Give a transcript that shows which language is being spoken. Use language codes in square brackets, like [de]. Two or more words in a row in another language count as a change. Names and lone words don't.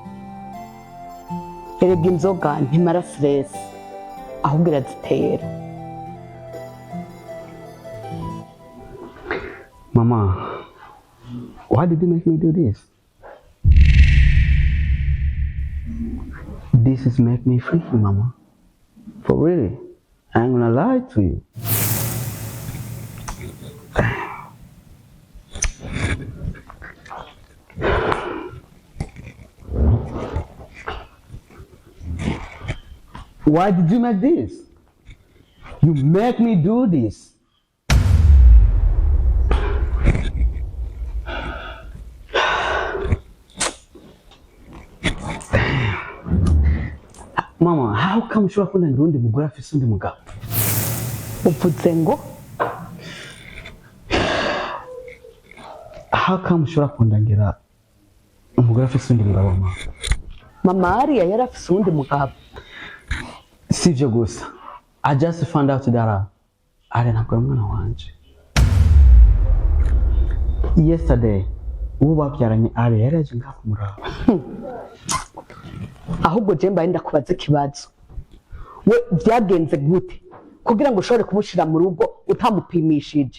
[rn] Erega inzoga ntimara stress ahubwo irazitera. [en] Mama, why did you make me do this? This is make me freaky, Mama. For really, I ain't gonna lie to you. Why did you make this? You make me do this. Mama, how come [rn] ushobora kunangira undi mugore afise undi mugabo? Uvuze ngo [en] How come [rn] ushobora kundangira umugore afise undi mugabo, mama? mama Ariya yari afise undi mugabo. Sivyo gusa. [en] I just found out that Ariya [rn] ntabwo ari umwana wanje. Yesterday, uwo babyaranye Ariya yari yaje ngaha kumuraba. Ahubwo je mbaye ndakubaza ikibazo. We byagenze gute kugira ngo ushobore kumushira mu rugo utamupimishije?